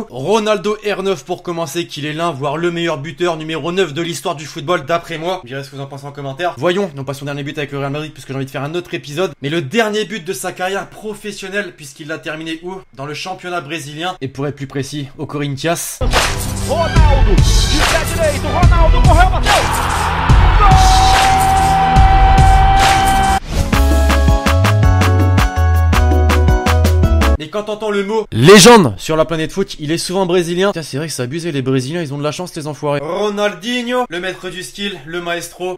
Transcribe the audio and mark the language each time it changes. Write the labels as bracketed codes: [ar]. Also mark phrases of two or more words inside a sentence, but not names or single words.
[fr] Ronaldo R9 pour commencer, qu'il est l'un, voire le meilleur buteur numéro 9 de l'histoire du football d'après moi. Vous direz ce que vous en pensez en commentaire. Voyons, non pas son dernier but avec le Real Madrid puisque j'ai envie de faire un autre épisode, mais le dernier but de sa carrière professionnelle puisqu'il l'a terminé où? Dans le championnat brésilien. Et pour être plus précis, au Corinthians. [pt] Ronaldo, de pé direito, Ronaldo correu, bateu! [fr] Et quand t'entends le mot légende sur la planète foot, il est souvent brésilien. Tiens, c'est vrai que c'est abusé, les brésiliens, ils ont de la chance, les enfoirés. Ronaldinho, le maître du style, le maestro.